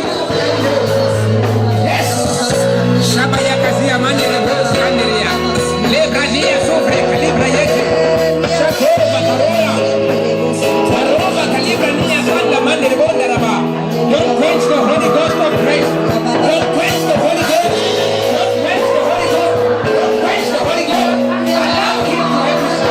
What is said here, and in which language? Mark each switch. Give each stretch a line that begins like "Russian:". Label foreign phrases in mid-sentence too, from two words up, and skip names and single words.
English: Yes. Shabaya kazia mani na bosi kandiria. Lebra nia sofre kalibra yeke. Shakoro bakarola. Faroba kalibra nia sanda mani na bonda raba. Don't quench the Holy Ghost of grace. Don't quench the Holy Ghost. Don't quench the Holy Ghost. Don't quench the Holy Ghost. Allow Him to have His way.